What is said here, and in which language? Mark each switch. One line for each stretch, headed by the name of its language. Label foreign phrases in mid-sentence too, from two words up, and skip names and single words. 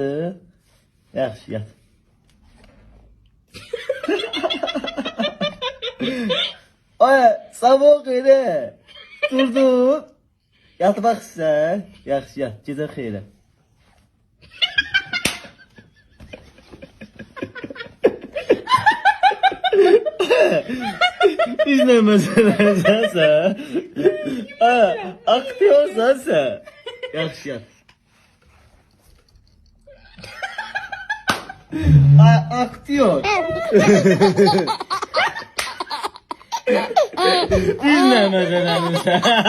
Azerbaijani: Yaxşı, yat. Ay, sabun xeyir. Durdun. Yatmaq istəyir. Yaxşı, yat. Gecə xeyirə. İzləməsən sen. Aktyorsan sen. Yaxşı, yat. Aktyor. İzləməsən sen.